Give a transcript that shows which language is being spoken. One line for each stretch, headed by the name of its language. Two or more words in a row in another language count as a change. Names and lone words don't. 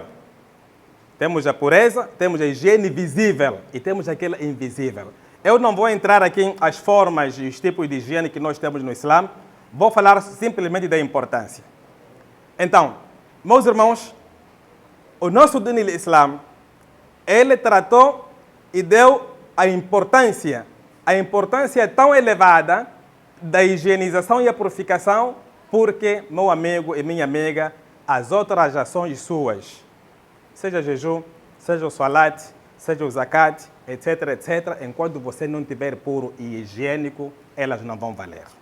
Portuguese: Temos a pureza, temos a higiene visível e temos aquela invisível. Eu não vou entrar aqui as formas e os tipos de higiene que nós temos no Islã. Vou falar simplesmente da importância. Então, meus irmãos, o nosso
Arabic: دين الإسلام,
Portuguese: ele tratou e deu a importância tão elevada da higienização e a purificação, porque, meu amigo e minha amiga, as outras ações suas, seja jejum, seja o salat, seja o zakat, etc., etc., enquanto você não estiver puro e higiênico, elas não vão valer.